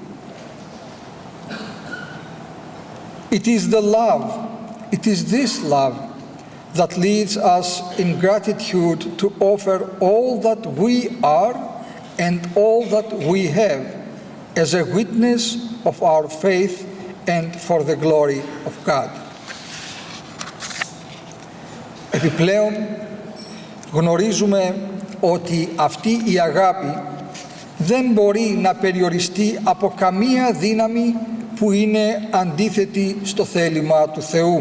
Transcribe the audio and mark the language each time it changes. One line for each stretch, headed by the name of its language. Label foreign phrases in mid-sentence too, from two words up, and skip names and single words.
English: It is the love, it is this love that leads us in gratitude to offer all that we are and all that we have as a witness of our faith and for the glory of God.
Greek: Επιπλέον, γνωρίζουμε ότι αυτή η αγάπη δεν μπορεί να περιοριστεί από καμία δύναμη που είναι αντίθετη στο θέλημα του Θεού.